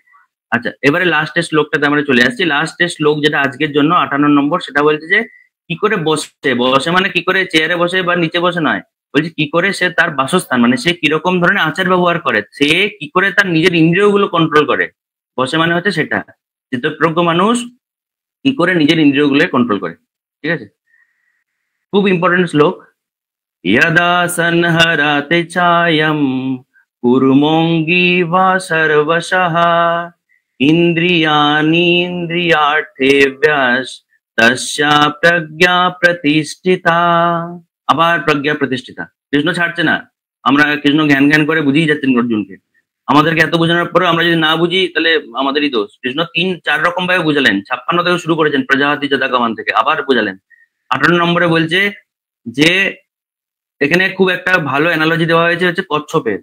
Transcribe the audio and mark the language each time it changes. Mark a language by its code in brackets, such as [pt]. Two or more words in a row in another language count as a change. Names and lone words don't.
[bn] আচ্ছা, এবারে লাস্টের শ্লোকটাতে আমরা চলে আসছি। লাস্টের শ্লোক যেটা আজকের জন্য 58 নম্বর, সেটা বলছে যে কি করে বসে, বসে মানে কি করে চেয়ারে বসে বা নিচে বসে নয়, বলছে কি করে সে তার বাসস্থান, মানে সে কিরকম ধরনের আচার ব্যবহার করে, সে কি করে তার নিজের ইন্দ্রিয়গুলো কন্ট্রোল করে। বসে মানে হচ্ছে সেটা, চিত্তপ্রজ্ঞ মানুষ কি করে নিজের ইন্দ্রিয়গুলো কন্ট্রোল করে। ঠিক আছে, খুব ইম্পর্টেন্ট শ্লোক। [sa] यदा संहरते चायं कुर्मोऽङ्गी वा सर्वशः इन्द्रियाणीन्द्रियार्थेभ्यः तस्या प्रज्ञा प्रतिष्ठिता। [bn] আবার প্রজ্ঞা প্রতিষ্ঠিতা, কৃষ্ণ ছাড়ছে না। আমরা কৃষ্ণ জ্ঞান জ্ঞান করে বুঝিয়ে যাচ্ছেন অর্জুনকে। আমাদেরকে এত বোঝানোর পরেও আমরা যদি না বুঝি তাহলে আমাদেরই দোষ। কৃষ্ণ 3-4 রকম ভাবে বুঝালেন, 56 থেকে শুরু করেছেন, [sa] প্রজাপতি যদাগমান [bn] থেকে আবার বুঝালেন। 58 নম্বরে বলছে যে এখানে খুব একটা ভালো অ্যানালজি দেওয়া হয়েছে হচ্ছে কচ্ছপের।